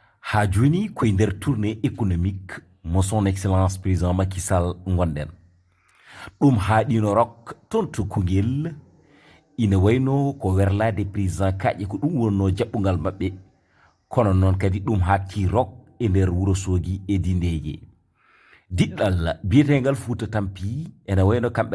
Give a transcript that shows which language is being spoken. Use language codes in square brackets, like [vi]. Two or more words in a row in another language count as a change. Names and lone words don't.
[ff] ha joni koye nder [fr] tournée économique [ff] mo [fr] son excellence président [ff] Macky Sall gonɗen ɗum haaɗino rok toon to Koungheul ina wayno ko werlade président kaƴe ko ɗum wonno jaɓɓugal maɓɓe kono noon kadi ɗum hatti rok e nder Wourossogui e Dindeje diɗɗal biyetegal Fouta Tampi ene wayno kamɓe